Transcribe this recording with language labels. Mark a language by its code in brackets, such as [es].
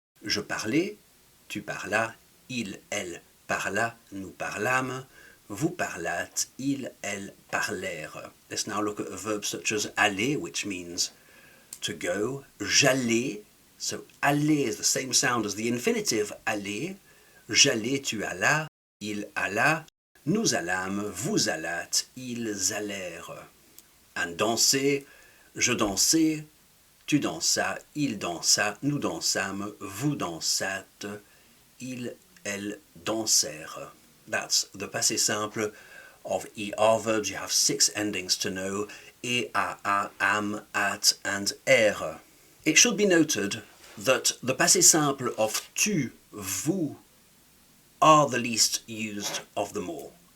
[fr] Je parlais, tu parlas, il, elle parla, nous parlâmes, vous parlâtes, il, elle parlèrent. [en] Let's now look at a verb such as aller, which means to go. [fr] J'allais, [en] so aller is the same sound as the infinitive aller. [fr] J'allais, tu allas, il alla, nous allâmes, vous allâtes, ils allèrent. And danser, je dansais, tu dansas, il dansa, nous dansâmes, vous dansâtes, ils, elles dansèrent. [en] That's the passé simple of ER verbs. You have 6 endings to know: e, a, am, at, and er. It should be noted that the passé simple of tu, vous, are the least used of them all.